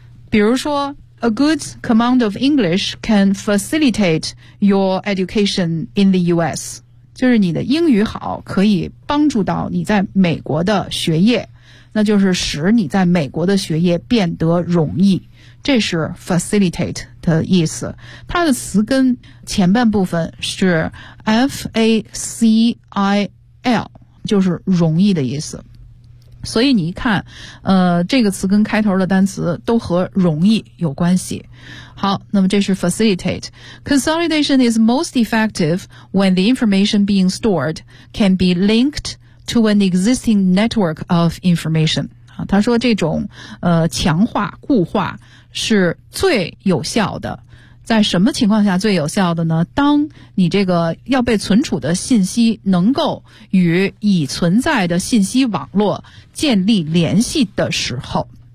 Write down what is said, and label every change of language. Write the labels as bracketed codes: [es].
[en] 比如说，A good command of English can facilitate your education in the U.S. [zh] 就是你的英语好，可以帮助到你在美国的学业，那就是使你在美国的学业变得容易。这是 facilitate 的意思，它的词根前半部分是 facil， 就是容易的意思。所以你一看，这个词跟开头的单词都和容易有关系。好，那么这是 facilitate. [en] Consolidation is most effective when the information being stored can be linked to an existing network of information. [zh] 他说这种强化固化是最有效的。在什么情况下最有效的呢？当你这个要被存储的信息能够与已存在的信息网络建立联系的时候。